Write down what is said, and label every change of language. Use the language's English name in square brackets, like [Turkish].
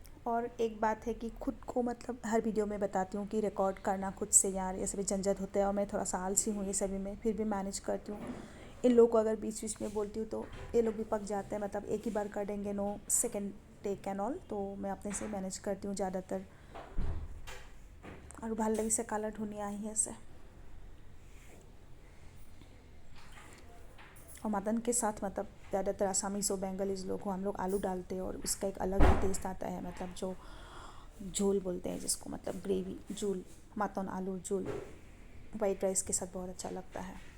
[Hindi] और एक बात है कि खुद को मतलब हर वीडियो में बताती हूँ कि रिकॉर्ड करना खुद से यार ये सभी झंझट होते हैं। और मैं थोड़ा सा आलसी हूँ ये सभी में, फिर भी मैनेज करती हूँ। इन लोगों को अगर बीच बीच में बोलती हूँ तो ये लोग भी पक जाते हैं। मतलब एक ही बार कर देंगे, no second take and all. तो मैं अपने से मैनेज करती हूँ ज़्यादातर। [Assamese] और ভাল লাগিছে কালাৰ ধুনীয়া আহি আছে। [Hindi] और मटन के साथ मतलब ज़्यादातर आसामीज़ और बेंगलीज़ लोग हो, हम लोग आलू डालते हैं और उसका एक अलग ही टेस्ट आता है। मतलब जो झोल बोलते हैं जिसको, मतलब ग्रेवी झोल, मटन आलू झोल वाइट राइस के साथ बहुत अच्छा लगता है।